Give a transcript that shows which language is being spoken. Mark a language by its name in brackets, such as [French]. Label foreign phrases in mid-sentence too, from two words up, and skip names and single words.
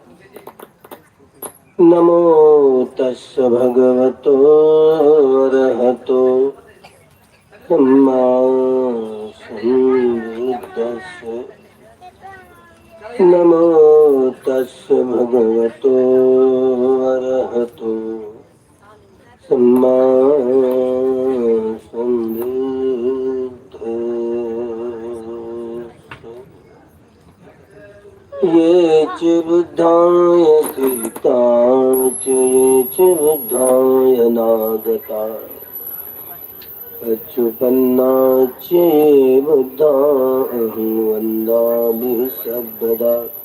[Pali] नमो तस् भगवतो अरहतो सम्मा सम्बुद्धस्स। नमो तस् भगवतो अरहतो सम्मा ये च बुद्धाय कृताच ये च बुद्धाय नागता अच्युपन्नाच ये बुद्धा अहं वन्दामि सर्वदा।